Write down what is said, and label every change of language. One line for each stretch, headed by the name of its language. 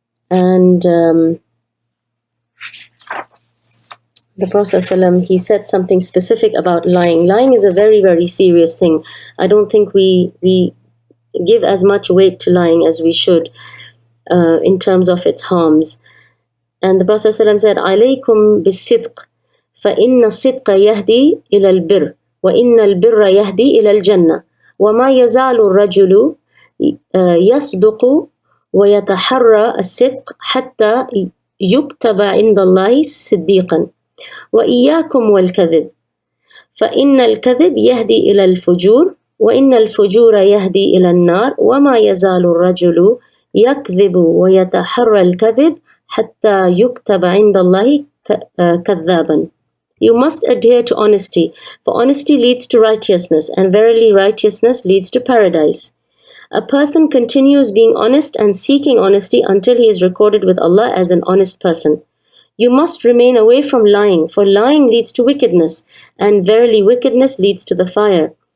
English: And the Prophet ﷺ, he said something specific about lying. Lying is a very, very serious thing. I don't think we give as much weight to lying as we should in terms of its harms. And the Prophet ﷺ said,
Arabic: "Alaykum bis-sidq, فإن الصدق يهدي إلى البر وإن البر يهدي إلى الجنة وما يزال الرجل يصدق ويتحرى الصدق حتى يكتب عند الله صديقا وإياكم والكذب فإن الكذب يهدي إلى الفجور وإن الفجور يهدي إلى النار وما يزال الرجل يكذب ويتحرى الكذب حتى يكتب عند الله كذابا.
English: You must adhere to honesty, for honesty leads to righteousness, and verily righteousness leads to paradise. A person continues being honest and seeking honesty until he is recorded with Allah as an honest person. You must remain away from lying, for lying leads to wickedness, and verily wickedness leads to the fire.